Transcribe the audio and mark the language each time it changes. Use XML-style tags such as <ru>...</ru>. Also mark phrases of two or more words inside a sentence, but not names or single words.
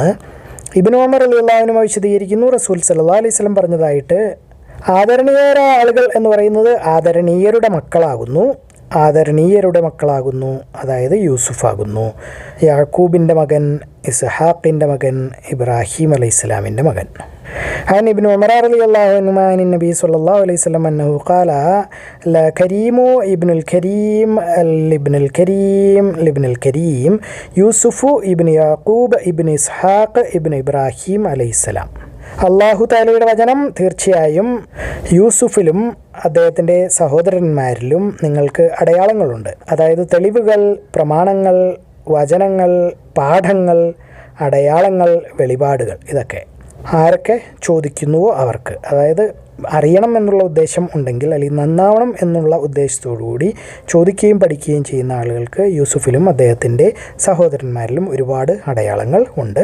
<ml>ഇബ്നു ഉമർ</ml> <ar>رضي الله عنه</ar> <ml>വിശദീകരിക്കുന്നു, റസൂൽ</ml> <ar>صلى الله عليه وسلم</ar> <ml>പറഞ്ഞതായിട്ട്, ആദരണീയരായ ആളുകൾ എന്ന് പറയുന്നത് ആദരണീയരുടെ മക്കളാകുന്നു, അതായത് യൂസുഫാകുന്നു, യാക്കൂബിൻ്റെ മകൻ, ഇസ്ഹാഖിൻ്റെ മകൻ, ഇബ്രാഹിം അലൈഹിസ്സലാമിൻ്റെ മകൻ.</ml> <ar>عن ابن عمر رضي الله عنهما عن النبي صلى الله عليه وسلم أنه قال لا كريم ابن الكريم لابن الكريم لابن الكريم يوسف ابن يعقوب ابن إسحاق ابن إبراهيم عليه السلام.</ar> <ml>അള്ളാഹു തആലയുടെ വചനം, തീർച്ചയായും യൂസുഫിലും അദ്ദേഹത്തിൻ്റെ സഹോദരന്മാരിലും നിങ്ങൾക്ക് അടയാളങ്ങളുണ്ട്. അതായത് തെളിവുകൾ, പ്രമാണങ്ങൾ, വചനങ്ങൾ, പാഠങ്ങൾ, അടയാളങ്ങൾ, വെളിപാടുകൾ. ഇതൊക്കെ ആരൊക്കെ ചോദിക്കുന്നുവോ അവർക്ക്, അതായത് അറിയണം എന്നുള്ള ഉദ്ദേശം ഉണ്ടെങ്കിൽ, അല്ലെങ്കിൽ നന്നാവണം എന്നുള്ള ഉദ്ദേശത്തോടുകൂടി ചോദിക്കുകയും പഠിക്കുകയും ചെയ്യുന്ന ആളുകൾക്ക് യൂസുഫിലും അദ്ദേഹത്തിൻ്റെ സഹോദരന്മാരിലും ഒരുപാട് അടയാളങ്ങൾ ഉണ്ട്.</ml>